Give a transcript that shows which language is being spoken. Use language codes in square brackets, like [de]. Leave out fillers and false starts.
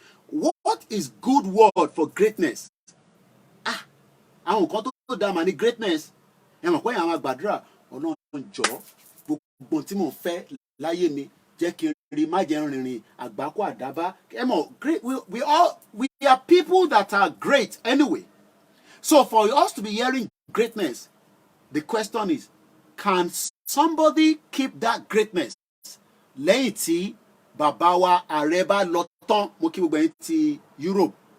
[en] What is good word for greatness? [yo] Àwọn kan tó dá mà ní greatness. Ẹ mọ̀ pé àwọn àgbàdúrà Ọlọ́run jọ̀ọ́ gbogbo tí mò ń fẹ́ láyé mi jẹ́ kí n rí má jẹ́ rìnrìn àgbákò àdábá. Ẹ mọ̀ [en] we are people that are great anyway. So for us to be hearing greatness, the question is, can somebody keep that greatness? [yo] Lẹ́yìn tí bàbá wa ààrẹ bá lọ tán, mo kí gbogbo ẹ̀yin ti Europe.